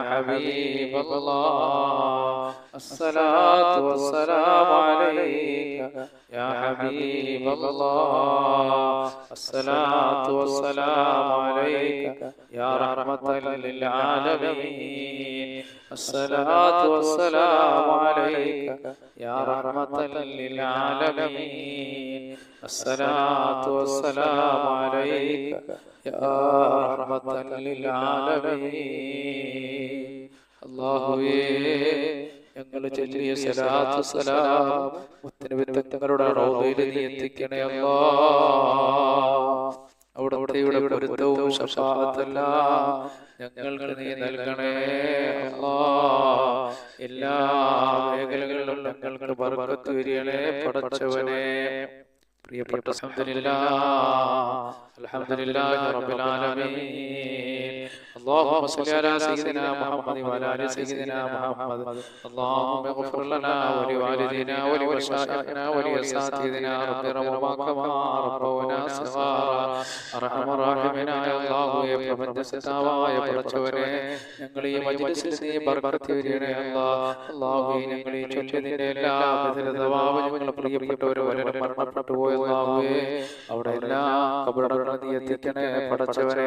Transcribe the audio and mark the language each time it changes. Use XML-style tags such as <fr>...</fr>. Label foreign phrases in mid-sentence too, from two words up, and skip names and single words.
<ar>حبيب الله الصلاة والسلام عليك يا حبيب الله الصلاة والسلام عليك يا رحمة للعالمين الصلاة والسلام عليك يا رحمة للعالمين الصلاة والسلام عليك يا رحمة</ar> <ml>للعالمين അല്ലാഹുവേ ഞങ്ങൾ ചൊല്ലിയ സ്വലാത്തു സലാം മുത്തനബി തങ്ങളുടെ റൗളയിൽ നീ എത്തിക്കണേ അല്ലാഹ്. അവിടുത്തെ പൊരുത്തവും ശഫാഅത്തെല്ലാം ഞങ്ങൾക്ക് നീ നൽകണേ അല്ലാഹ്. എല്ലാ മേഖലകളിലും ഞങ്ങൾക്ക് ബർക്കത്ത് വരികണേ പടച്ചവനെ.</ml> <ar>പ്രിയപ്പെട്ട الحمد لله رب العالمين. اللهم صل على سيدنا محمد وعلى ال سيدنا محمد. اللهم اغفر لنا ولوالدينا ولمشايخنا ولأساتذتنا رب ارحمهما كما ربونا صغارا.</ar> <ml>അർഹമ റഹീമനായ അല്ലാഹുവേ, പ്രപഞ്ചസത്താവായ പടച്ചവനെ, ഞങ്ങൾ ഈ മജ്ലിസിൽ നീ ബർക്കത്ത് വരികണേ അല്ലാഹ്. അല്ലാഹുവേ, ഞങ്ങൾ ഈ ചൊല്ലിയതിന്റെ എല്ലാ ബദലതവാവും ഞങ്ങൾ പ്രിയപ്പെട്ടവരെ മരണപ്പെട്ടു പോയ അല്ലാഹുവേ അവിടെ എല്ലാ ഖബറുകളിലും നീ എത്തിക്കണേ പടച്ചവനെ.</ml>